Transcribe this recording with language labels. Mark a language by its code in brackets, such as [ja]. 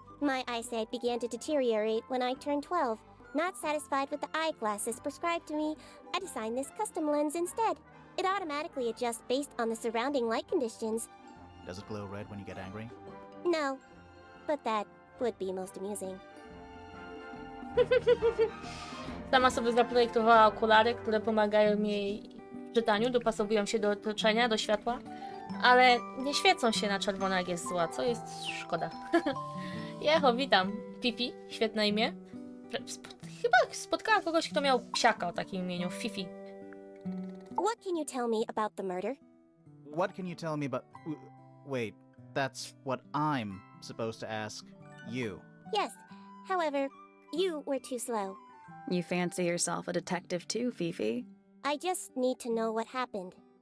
[en] My eyesight began to deteriorate when I turned 12. Not satisfied with the eyeglasses prescribed to me, I designed this custom lens instead. It automatically adjusts based on the surrounding light conditions. Does it glow red when you get angry? No, but that would be most amusing. [pl] Sama sobie zaprojektowała okulary, które pomagają mi w czytaniu, dopasowują się do otoczenia, do światła, ale nie świecą się na czerwono, jak jest zła, co jest szkoda. Jecho, witam. Fifi, świetne imię. Chyba spotkałam kogoś, kto miał psiaka o takim imieniu, Fifi. [en] What can you tell me about the murder? What can you tell me about... Wait, that's what I'm supposed to ask you. Yes, however, you were too slow. You fancy yourself a detective too, Fifi? I just need to know what happened.